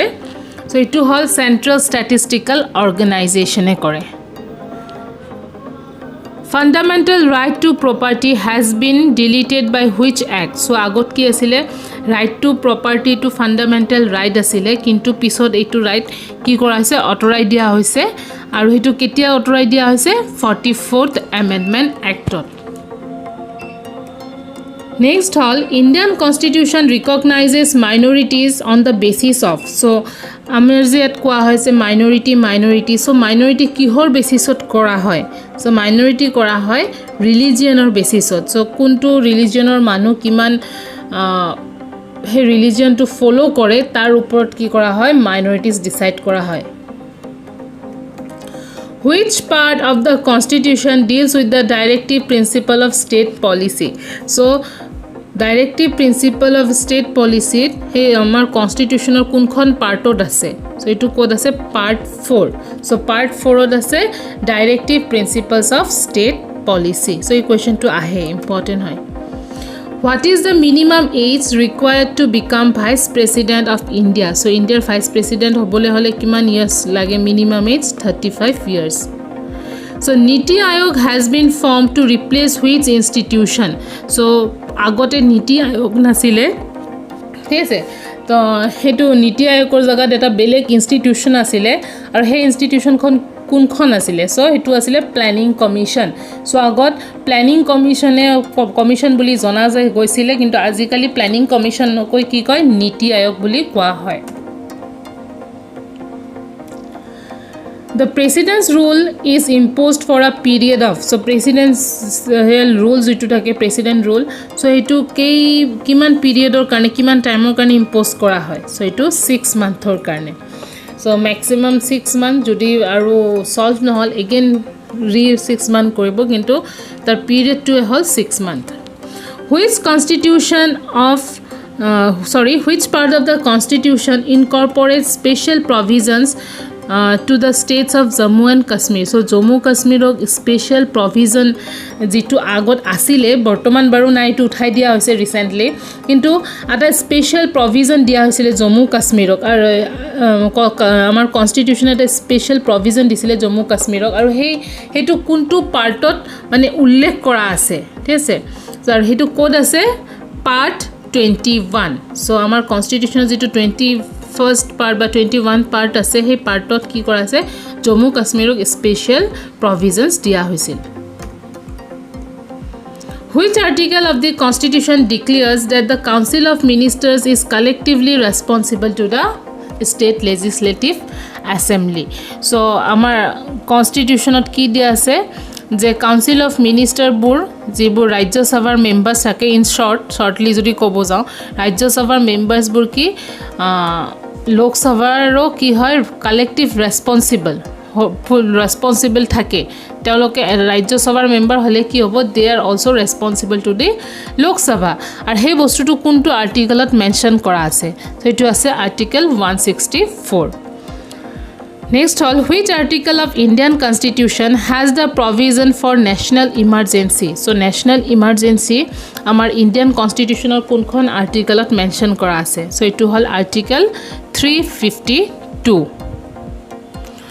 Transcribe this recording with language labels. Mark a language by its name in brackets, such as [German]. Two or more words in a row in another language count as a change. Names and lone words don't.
[Assamese] সো এইটো হ'ল চেণ্ট্ৰেল ষ্টেটিষ্টিকেল অৰ্গেনাইজেশ্যনে কৰে. [English] Fundamental right to property has been deleted by which act? [Assamese] So আগত কি আছিলে? [English] Right to property to fundamental right [Assamese] আছিলে, কিন্তু পিছত এইটো right কি কৰা হৈছে? অঁতৰাই দিয়া হৈছে. আৰু সেইটো কেতিয়া অঁতৰাই দিয়া হৈছে? [English] 44th Amendment Actত. Next all, Indian Constitution recognizes minorities on the basis of. [Assamese] So আমাৰ যে ইয়াত কোৱা হৈছে মাইনৰিটি. সো মাইনৰিটি কিহৰ বেচিছত কৰা হয়? সো মাইনৰিটি কৰা হয় ৰিলিজিয়নৰ বেচিছত. সো কোনটো ৰিলিজিয়নৰ মানুহ কিমান সেই ৰিলিজিয়নটো ফলো কৰে তাৰ ওপৰত কি কৰা হয়? মাইনৰিটিজ ডিসাইড কৰা হয়. [English] Which part of the Constitution deals with the directive principle of state policy? [Assamese] So ডাইৰেক্টিভ প্ৰিন্সিপল অফ ষ্টেট পলিচিত সেই আমাৰ কনষ্টিটিউশ্যনৰ কোনখন পাৰ্টত আছে? সো এইটো ক'ত আছে? পাৰ্ট 4. সো পাৰ্ট 4ত আছে ডাইৰেক্টিভ প্ৰিন্সিপলছ অফ ষ্টেট পলিচি. সো এই কুৱেশ্যনটো আহে, ইম্পৰ্টেণ্ট হয়. [English] What is the minimum age required to become Vice President of India? [Assamese] সো ইণ্ডিয়াৰ ভাইচ প্ৰেচিডেণ্ট হ'বলৈ হ'লে কিমান ইয়াৰ্ছ লাগে? [English] মিনিমাম এজ 35 years. So Niti Aayog has been formed to replace which institution? [Assamese] So আগতে নীতি আয়োগ নাছিলে, ঠিক আছে? তো সেইটো নীতি আয়োগৰ জেগাত এটা বেলেগ ইনষ্টিটিউশ্যন আছিলে, আৰু সেই ইনষ্টিটিউশ্যনখন কোনখন আছিলে? সো সেইটো আছিলে প্লেনিং কমিশ্যন. সো আগত প্লেনিং কমিশ্যন বুলি জনা গৈছিলে, কিন্তু আজিকালি প্লেনিং কমিশ্যন নকৈ কি কয়? নীতি আয়োগ বুলি কোৱা হয়. [English] The president's rule is imposed for a period of, so president's rules [Assamese] যেটো থাকে [English] president rule, so [Assamese] এইটো কিমান পিৰিয়ডৰ কাৰণে কিমান টাইমৰ কাৰণে ইম্পোজ কৰা হয়? so এইটো 6 মান্থৰ কাৰণে. [English] so maximum 6 month, [Assamese] যদি আৰু সলভ নহল এগেইন 6 month কৰিব, কিন্তু তাৰ পিৰিয়ডটো হ'ল 6 month. [English] Which part of the constitution incorporates special provisions to the states of Jammu and Kashmir? [Assamese] So Jammu Kashmirok [English] special provision [Assamese] যিটো আগত আছিলে, বৰ্তমান বাৰু নাই, এইটো উঠাই দিয়া হৈছে ৰিসেন্টলি, কিন্তু এটা স্পেশাল প্ৰভিজন দিয়া হৈছিল জম্মু কাশ্মীৰক. আৰু আমাৰ কনষ্টিটিউশ্যন এটা স্পেশাল প্ৰভিজন দিছিলে জম্মু কাশ্মীৰক, আৰু সেইটো কোনটো পাৰ্টত মানে উল্লেখ কৰা আছে? ঠিক আছে, আৰু সেইটো ক'ত আছে? পাৰ্ট 21. সো আমাৰ কনষ্টিটিউশ্যনৰ যিটো 21st পাৰ্ট বা 21 পাৰ্ট আছে, সেই পাৰ্টত কি কৰা আছে? জম্মু কাশ্মীৰক স্পেশাল প্ৰভিজনছ দিয়া হৈছিল. [English] Which article of the Constitution declares that the Council of Ministers is collectively responsible to the State Legislative Assembly? [Assamese] So আমাৰ কনষ্টিটিউশ্যনত কি দিয়া আছে যে কাউন্সিল অফ মিনিষ্টাৰবোৰ যিবোৰ ৰাজ্যসভাৰ মেম্বাৰ্ছ থাকে, [English] in shortly [Assamese] যদি ক'ব যাওঁ, ৰাজ্যসভাৰ মেম্বাৰ্ছবোৰ কি লোকসভাৰো কি হয়? [English] collective responsible [Assamese] থাকে. তেওঁলোকে ৰাজ্যসভাৰ মেম্বাৰ হ'লে কি হ'ব? [English] they are also responsible to the লোকসভা. [Assamese] আৰু সেই বস্তুটো কোনটো আৰ্টিকেলত মেনশ্যন কৰা আছে? সেইটো আছে আৰ্টিকেল 164. [English] Next all, which article of Indian Constitution has the provision for national emergency? [Assamese] So [English] national emergency [Assamese] আমাৰ Indian Constitutionৰ কোনখন আৰ্টিকেলত মেনশ্যন কৰা আছে? So এইটো হ'ল আৰ্টিকেল 352.